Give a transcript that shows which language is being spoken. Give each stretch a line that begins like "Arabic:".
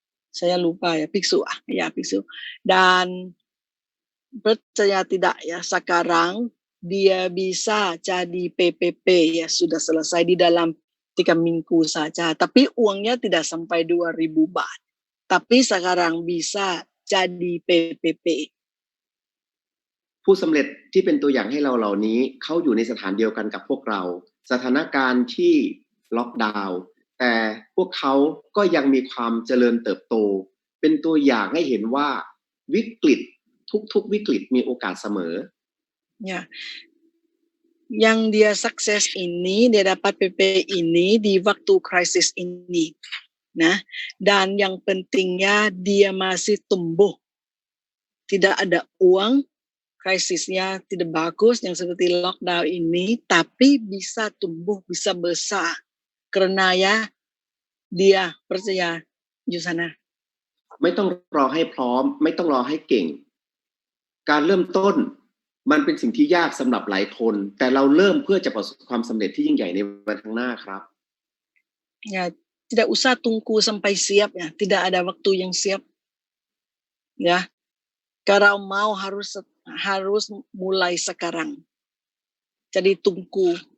Indonesian: Saya lupa ya, biksu dan percaya tidak ya sekarang dia bisa jadi PPP ya sudah selesai di dalam 3 minggu saja tapi uangnya tidak sampai 2000 baht tapi sekarang bisa jadi PPP
Thai: ผู้สำเร็จที่เป็นตัวอย่างให้เราเหล่านี้เขาอยู่ในสถานเดียวกันกับพวกเราสถานการณ์ที่ล็อกดาวน์แต่พวกเขาก็ยังมีความเจริญเติบโตเป็นตัวอย่างให้เห็นว่าวิกฤตทุกวิกฤตมีโอกาสเสมอ
Indonesian: ya yang dia sukses ini dia dapat PP ini di waktu krisis ini nah dan yang pentingnya dia masih tumbuh tidak ada uang krisisnya tidak bagus yang seperti lockdown ini tapi bisa tumbuh bisa besar karena ya dia percaya Yusana
Thai: ไม่ต้องรอให้พร้อมไม่ต้องรอให้เก่งการเริ่มต้นมันเป็นสิ่งที่ยากสำหรับหลายคนแต่เราเริ่มเพื่อจะประสบความสำเร็จที่ยิ่งใหญ่ในวันข้างหน้าครับ
Indonesian: ya tidak usah tunggu sampai siap ya tidak ada waktu yang siap ya kalau mau harus mulai sekarang jadi tunggu